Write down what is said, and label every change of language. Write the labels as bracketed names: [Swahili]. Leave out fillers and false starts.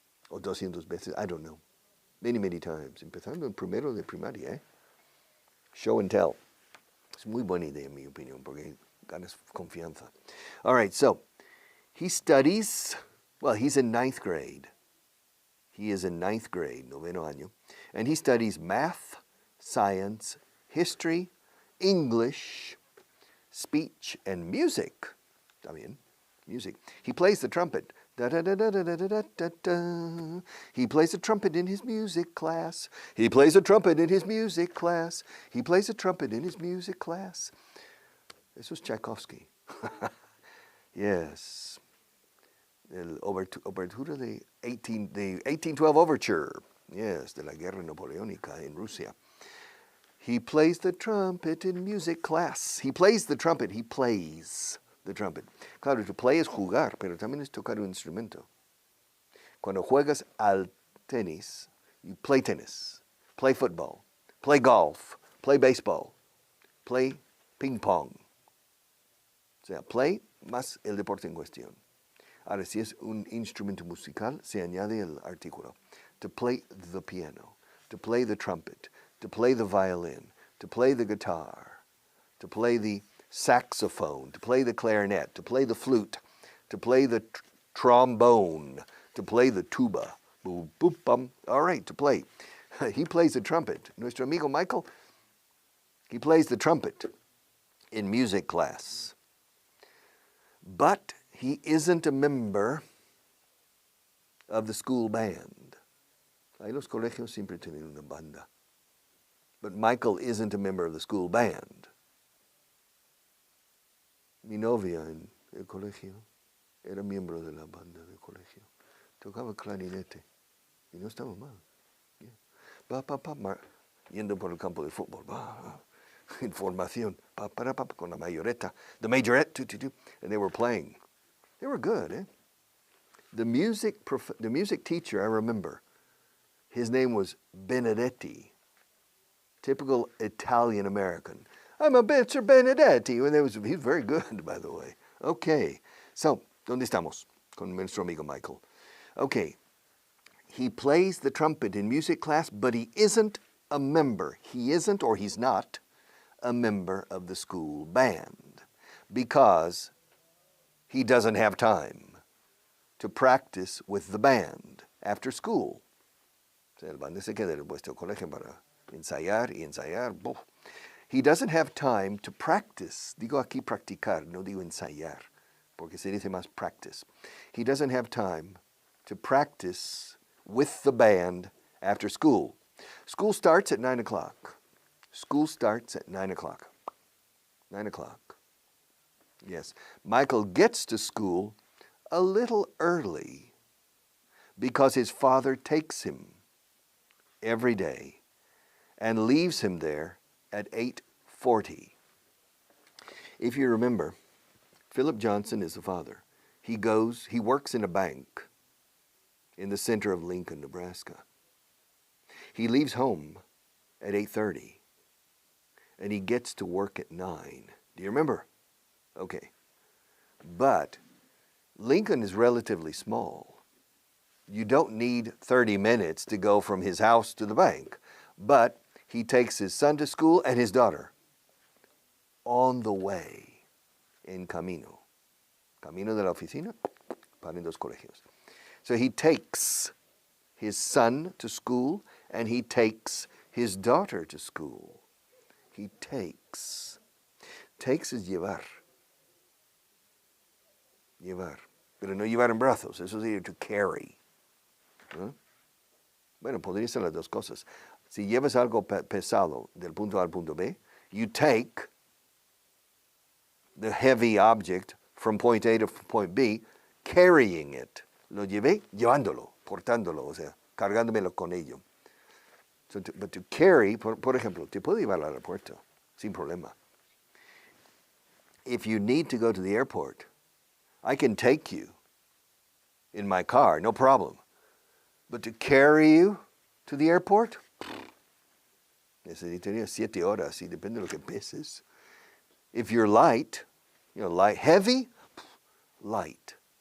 [Spanish] O 200 veces, [English] I don't know. Many times. [Spanish] Empezando en primero de primaria, ¿eh? [English] Show and tell. [Spanish] Es muy buena idea, en mi opinión, porque ganas confianza. [English] All right, so he studies, he's in 9th grade. He is in 9th grade, 9º año. And he studies math, science, history, English, speech, and music. También, music. He plays the trumpet. Da da da da da da da da da. He plays the trumpet in his music class. He plays the trumpet in his music class. He plays the trumpet in his music class. [Spanish] Eso es Tchaikovsky. Yes. El obertura de 1812 Overture. Yes, de la guerra napoleónica en Rusia. [English] He plays the trumpet in music class. He plays the trumpet. He plays the trumpet. [Spanish] Claro, to play es jugar, pero también es tocar un instrumento. Cuando juegas al tenis, [English] you play tennis, play football, play golf, play baseball, play ping pong. [Spanish] O sea, play más el deporte en cuestión. Ahora, si es un instrumento musical, se añade el artículo. [English] To play the piano, to play the trumpet, to play the violin, to play the guitar, to play the saxophone, to play the clarinet, to play the flute, to play the trombone, to play the tuba. Boom, boom, bum. All right, to play. He plays the trumpet. [Spanish] Nuestro amigo Michael, [English] he plays the trumpet in music class. But he isn't a member of the school band. [Spanish] Ahí los colegios siempre tienen una banda. [English] But Michael isn't a member of the school band. [Spanish] Mi novia en el colegio era miembro de la banda del colegio. Tocaba clarinete y no estaba mal. Yeah. Yendo por el campo de fútbol. [English] In formación. [Spanish] Con la mayoreta. [English] The majorette. And they were playing. They were good, eh? The music teacher, I remember, his name was Benedetti. Typical Italian American. I'm a Mr. Benedetti. And he's very good, by the way. Okay. So, [Spanish] ¿dónde estamos? Con nuestro amigo Michael. [English] Okay. He plays the trumpet in music class, but he isn't a member. He isn't, or he's not, a member of the school band because he doesn't have time to practice with the band after school. [Spanish] El band se queda en vuestro colegio para ensayar y ensayar. [English] He doesn't have time to practice. [Spanish] Digo aquí practicar, no digo ensayar, porque se dice más practice. [English] He doesn't have time to practice with the band after school. School starts at 9 o'clock. School starts at 9 o'clock. 9 o'clock. Yes. Michael gets to school a little early because his father takes him every day and leaves him there at 8:40. If you remember, Philip Johnson is the father. He works in a bank in the center of Lincoln, Nebraska. He leaves home at 8:30 and he gets to work at 9. Do you remember? Okay. But Lincoln is relatively small. You don't need 30 minutes to go from his house to the bank. But he takes his son to school and his daughter on the way, [Spanish] en camino. Camino de la oficina, para los colegios. [English] So he takes his son to school and he takes his daughter to school. He takes. Takes is llevar. [Spanish] Llevar. Pero no llevar en brazos, eso es to carry. ¿No? Bueno, podría ser las dos cosas. Si llevas algo pesado del punto A al punto B, [English] you take the heavy object from point A to point B, carrying it. [Spanish] Lo llevé llevándolo, portándolo, o sea, cargándomelo con ello. [English] So but to carry, [Spanish] por ejemplo, te puedo llevar al aeropuerto, sin problema. [English] If you need to go to the airport, I can take you in my car, no problem. But to carry you to the airport, [Spanish] necesitaría 7 horas, y depende de lo que peses. [English] If you're light, light, heavy, light.